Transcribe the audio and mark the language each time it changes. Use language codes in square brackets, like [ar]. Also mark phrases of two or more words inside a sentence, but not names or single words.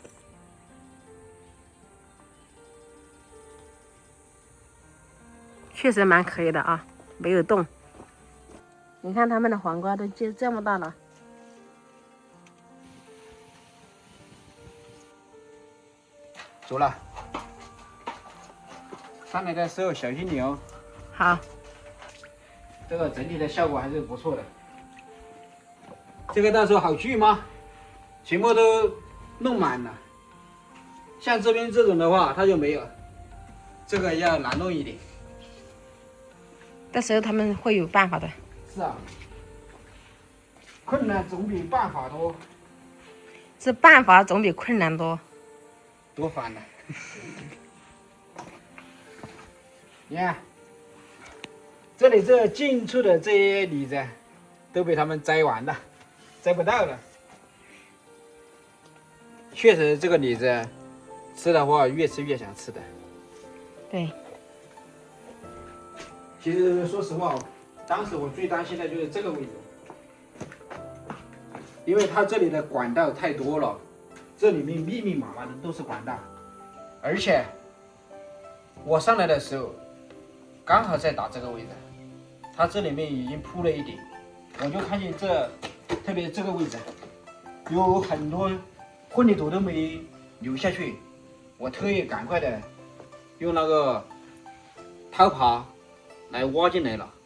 [zh] 確實蠻可以的啊，沒有動。你看他們的黃瓜都結這麼大了。走了。上來的時候小心點哦。好。這個整體的效果還是不錯的。這個到時候好鋸嗎？全部都弄滿了。像這邊這種的話，它就没有，這個要難弄一點。到時候他們會有辦法的。是啊，困難總比辦法多。是辦法總比困難多。多烦了。你看，这里这近处的这些李子都被他们摘完了，摘不到了。确實，這個李子吃的話，越吃越想吃的。對。其實說實話，當時我最擔心的就是這個位置，因為它這裡的管道太多了，這裡面密密麻麻的都是管道，而且我上來的時候剛好在打這個位置，它這裡面已經鋪了一點，我就看見這，特別這個位置有很多混凝土都沒流下去，我特意趕快的用那個掏耙來挖進來了。